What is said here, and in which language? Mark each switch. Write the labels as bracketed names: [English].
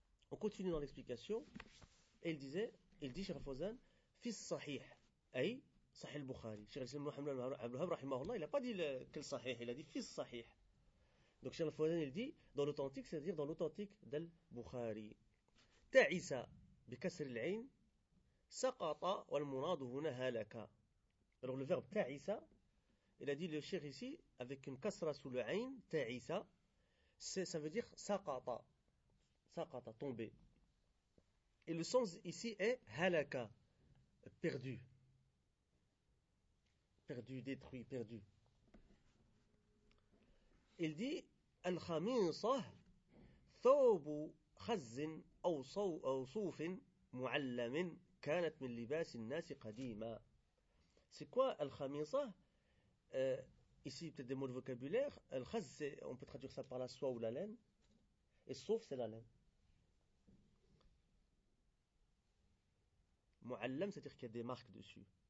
[French] On continue dans l'explication, et il dit, Cheikh Al-Fawzan, « [Arabic] Fis sahih, ay, sahih al-Bukhari. [French] » Cheikh Al-Islam Muhammad al-Abdulhab, rahimahullah, il n'a pas dit quel sahih, il a dit « [Arabic] Fis sahih ». [French] Donc Cheikh Al-Fawzan, il dit, dans l'authentique, c'est-à-dire dans l'authentique d'al-Bukhari. [Arabic] تعس بكسر العين سقط والمراد هنا هلك. [French] Alors le verbe تعس, il a dit le cheikh ici avec une kasra sous le عين, تعس, ça veut dire سقط, سقط, tombé. Et le sens ici est هلك, perdu. Perdu, détruit, perdu. Il dit [Arabic] الخميصة ثوب خز أو صوف معلم كانت من لباس الناس قديما. [French] C'est quoi الخميصة? Ici peut-être des mots de vocabulaire. الخز, on peut traduire ça par la soie ou la laine. Et صوف, c'est la laine. Mu'allam, c'est-à-dire qu'il y a des marques dessus.